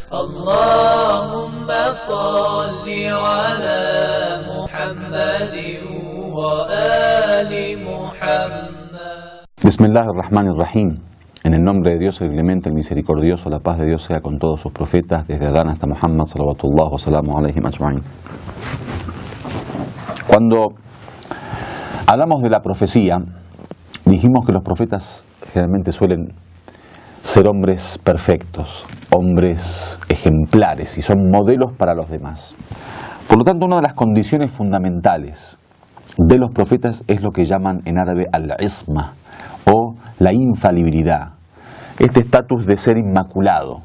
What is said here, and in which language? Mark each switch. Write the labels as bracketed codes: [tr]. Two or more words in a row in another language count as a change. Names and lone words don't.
[ar] اللهم صل على محمد وآل محمد. Bismillahirrahmanirrahim. [es] En el nombre de Dios, el clemente, el misericordioso, la paz de Dios sea con todos sus profetas, desde Adán hasta Muhammad, [ar] صلوات الله وسلام عليهم أجمعين. [es] Cuando hablamos de la profecía, dijimos que los profetas generalmente suelen ser hombres perfectos, hombres ejemplares, y son modelos para los demás. Por lo tanto, una de las condiciones fundamentales de los profetas es lo que llaman en árabe al-isma, o la infalibilidad, este estatus de ser inmaculado.